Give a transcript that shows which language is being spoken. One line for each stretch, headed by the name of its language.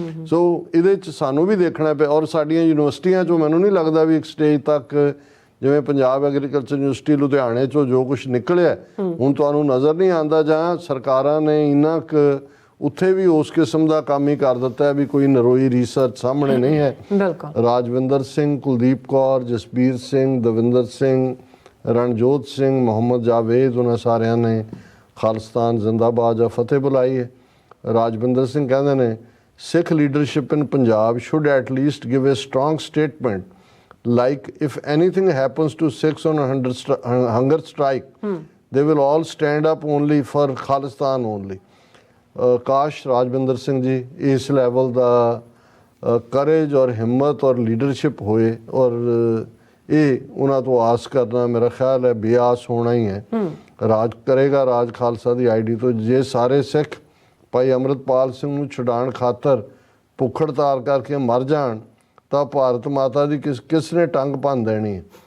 Punjabi: ਸੋ ਇਹਦੇ 'ਚ ਸਾਨੂੰ ਵੀ ਦੇਖਣਾ ਪਿਆ। ਔਰ ਸਾਡੀਆਂ ਯੂਨੀਵਰਸਿਟੀਆਂ 'ਚੋਂ ਮੈਨੂੰ ਨਹੀਂ ਲੱਗਦਾ ਵੀ ਇੱਕ ਸਟੇਜ ਤੱਕ ਜਿਵੇਂ ਪੰਜਾਬ ਐਗਰੀਕਲਚਰ ਯੂਨੀਵਰਸਿਟੀ ਲੁਧਿਆਣੇ 'ਚੋਂ ਜੋ ਕੁਛ ਨਿਕਲਿਆ ਹੁਣ ਤੁਹਾਨੂੰ ਨਜ਼ਰ ਨਹੀਂ ਆਉਂਦਾ, ਜਾਂ ਸਰਕਾਰਾਂ ਨੇ ਇੰਨਾ ਕੁ ਉੱਥੇ ਵੀ ਉਸ ਕਿਸਮ ਦਾ ਕੰਮ ਹੀ ਕਰ ਦਿੱਤਾ ਹੈ ਵੀ ਕੋਈ ਨਰੋਈ ਰਿਸਰਚ ਸਾਹਮਣੇ ਨਹੀਂ ਹੈ। ਰਾਜਵਿੰਦਰ ਸਿੰਘ, ਕੁਲਦੀਪ ਕੌਰ, ਜਸਬੀਰ ਸਿੰਘ, ਦਵਿੰਦਰ ਸਿੰਘ, ਰਣਜੋਤ ਸਿੰਘ, ਮੁਹੰਮਦ ਜਾਵੇਦ, ਉਹਨਾਂ ਸਾਰਿਆਂ ਨੇ ਖਾਲਿਸਤਾਨ ਜ਼ਿੰਦਾਬਾਦ ਜਾਂ ਫਤਿਹ ਬੁਲਾਈ ਹੈ।
English: Rajwinder Singh
Punjabi: ਕਹਿੰਦੇ ਨੇ
English: Sikh leadership in Punjab should at least give a strong statement like if anything happens to Sikhs on a hunger strike, they will all stand up only for Khalistan only।
Punjabi: ਕਾਸ਼ ਰਾਜਵਿੰਦਰ ਸਿੰਘ ਜੀ ਇਸ ਲੈਵਲ ਦਾ ਕਰੇਜ ਔਰ ਹਿੰਮਤ ਔਰ ਲੀਡਰਸ਼ਿਪ ਹੋਏ, ਔਰ ਇਹ ਉਹਨਾਂ ਤੋਂ ਆਸ ਕਰਨਾ ਮੇਰਾ ਖਿਆਲ ਹੈ ਬੇਆਸ ਹੋਣਾ ਹੀ ਹੈ। ਰਾਜ ਕਰੇਗਾ ਰਾਜ ਖਾਲਸਾ ਦੀ ID ਤੋਂ। ਜੇ ਸਾਰੇ ਸਿੱਖ ਭਾਈ ਅੰਮ੍ਰਿਤਪਾਲ ਸਿੰਘ ਨੂੰ ਛੁਡਾਉਣ ਖਾਤਰ ਭੁੱਖ ਹੜਤਾਲ ਕਰਕੇ ਮਰ ਜਾਣ ਤਾਂ ਭਾਰਤ ਮਾਤਾ ਦੀ ਕਿਸ ਨੇ ਟੰਗ ਭੰਨ ਦੇਣੀ ਹੈ।